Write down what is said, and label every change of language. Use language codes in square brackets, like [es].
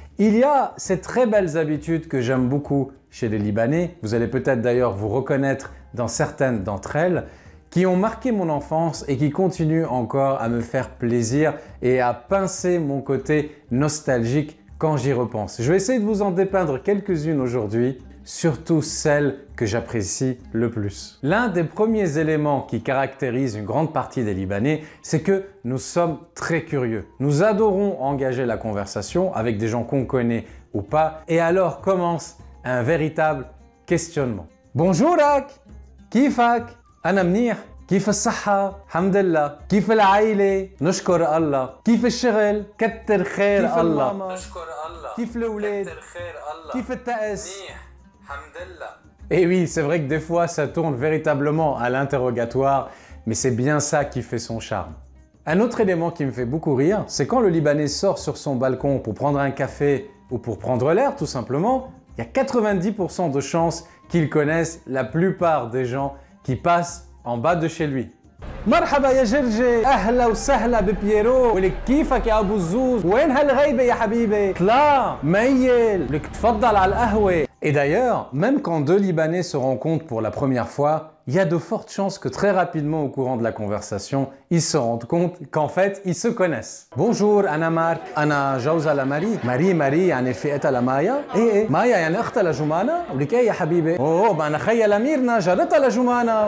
[fr] Il y a ces très belles habitudes que j'aime beaucoup chez les Libanais, vous allez peut-être d'ailleurs vous reconnaître dans certaines d'entre elles, qui ont marqué mon enfance et qui continuent encore à me faire plaisir et à pincer mon côté nostalgique quand j'y repense. Je vais essayer de vous en dépeindre quelques-unes aujourd'hui, surtout celles que j'apprécie le plus. L'un des premiers éléments qui caractérise une grande partie des Libanais, c'est que nous sommes très curieux. Nous adorons engager la conversation avec des gens qu'on connaît ou pas, et alors commence un véritable questionnement. [ar] Bonjourak, kifak, ana منيح, كيف الصحة؟ الحمد لله، كيف العائلة؟ نشكر الله، كيف الشغل؟ كتر خير الله، نشكر الله، كيف الأولاد؟ كتر خير الله، كيف التأس؟ منيح، الحمد لله. [fr] Et oui, c'est vrai que des fois ça tourne véritablement à l'interrogatoire, mais c'est bien ça qui fait son charme. Un autre élément qui me fait beaucoup rire, c'est quand le Libanais sort sur son balcon pour prendre un café ou pour prendre l'air tout simplement, il y a 90% de chances qu'ils connaissent la plupart des gens qui passent en bas de chez lui. [ar] مرحبا يا جرجي اهلا وسهلا ببييرو ولك كيفك يا ابو الزوز وين هالغيبه يا حبيبي طلع ميل لك تفضل على القهوه. [fr] Et d'ailleurs, même quand deux Libanais se rencontrent pour la première fois, il y a de fortes chances que très rapidement au courant de la conversation, ils se rendent compte qu'en fait, ils se connaissent. [ar] Bonjour, أنا مارك. أنا جوزها لماري. ماري يعني فئتها لمايا. إيه مايا يعني أختها لجمانة. ولك إيه يا حبيبي؟ أوه ما أنا خيا لميرنا جارتها لجمانة.